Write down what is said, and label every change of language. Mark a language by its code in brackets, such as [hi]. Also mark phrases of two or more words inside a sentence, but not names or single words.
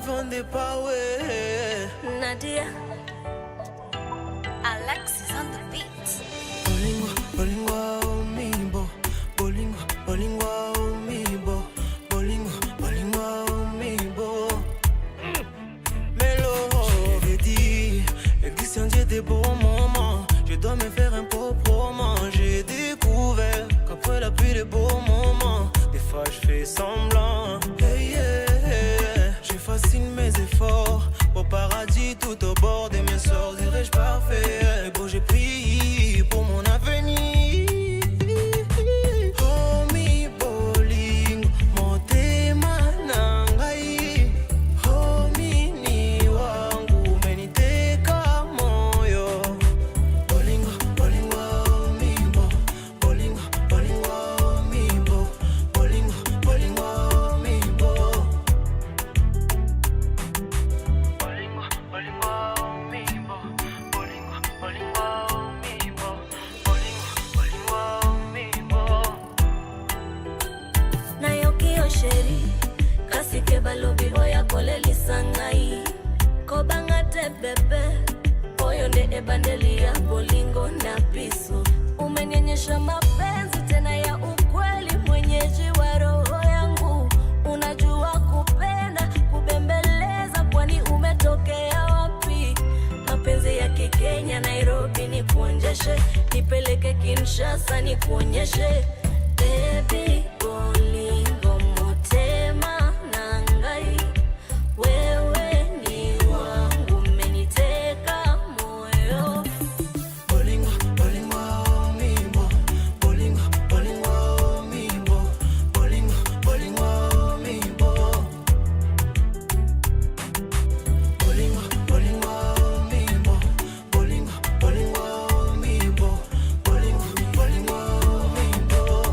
[en] the power. Nadia, Alex is on the beat. [ln] Bolingwa, bolingwa, oh me bo. Bolingwa, bolingwa, oh me bo. Bolingwa, bolingwa, oh me bo. [fr] Mélo, j'ai dit, l'existence j'ai des beaux moments. Je dois me faire un proprement. J'ai découvert qu'après la pluie des beaux moments, des fois je fais semblant. Hey, yeah. Je fascine mes efforts. Au paradis tout au bord de mes sorts. Dirais-je parfait. Et bon j'ai pris pour mon avenir. [ln] Oh mi boling, motema nangai. [sw] Oh mi ni wangu meniteka moyo. [ln] Bolingwa, bolingwa, oh mi bo. Bolingwa, bolingwa, oh mi bo. Bolingwa, bolingwa, oh mi bo. Bolingwa, bolingwa, oh mi bo. Bolingwa, bolingwa, oh mi bo. Bolingwa, bolingwa, oh mi bo. Nayoki osheri, kasi ke balobi boya kole lisangai. Kobanga te bebe, oyo nde ebandeli ya bolingo na piso. [sw] Umenyenyesha mapenzi tena ya ukweli, mwenyeji wa roho yangu. Unajua kupenda, kubembeleza, kwani umetokea wapi? Mapenzi ya Kikenya, Nairobi ni kuonjeshe, nipeleke Kinshasa ni kuonyeshe. [ln] Baby, bolingo motema nangai. [sw] Wewe ni wangu meniteka moyo. [ln] Bolingwa, bolingwa, oh mi bo. Bolingwa, bolingwa, oh mi bo. Bolingwa, bolingwa, oh mi bo. Bolingwa, bolingwa, oh mi bo. Bolingwa, bolingwa, oh mi bo. Bolingwa, bolingwa, oh mi bo.